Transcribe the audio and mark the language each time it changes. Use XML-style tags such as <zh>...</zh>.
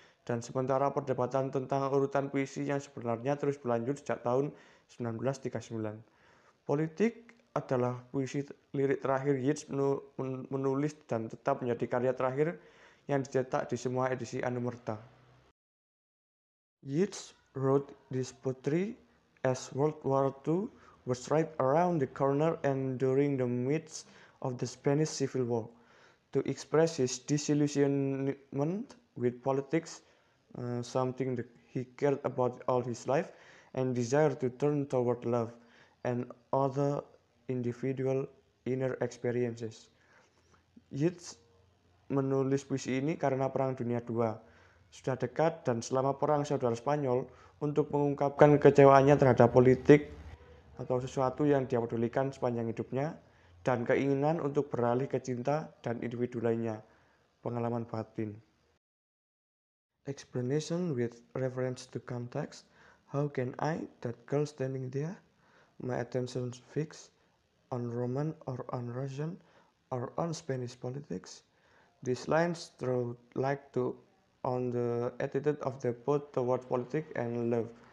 <id>Dan sementara perdebatan tentang urutan puisi yang sebenarnya terus berlanjut sejak tahun 1939. Politik adalah puisi lirik terakhir Yeats menulis dan tetap menjadi karya terakhir yang dicetak di semua edisi Anumerta.</id> <en>Yeats wrote this poetry as World War II was right around the corner and during the midst of the Spanish Civil War, to express his disillusionment with politics, something that he cared about all his life, and desire to turn toward love and other individual inner experiences.</en> <id>Yeats menulis puisi ini karena Perang Dunia II sudah dekat dan selama Perang Saudara Spanyol untuk mengungkapkan kecewaannya terhadap politik atau sesuatu yang dia pedulikan sepanjang hidupnya dan keinginan untuk beralih ke cinta dan individu lainnya, pengalaman batin.</id> <en>Explanation with reference to context. How can I, that girl standing there, my attention fixed on Roman or on Russian or on Spanish politics? These lines throw light on the attitude of the poet toward politics and love.</en>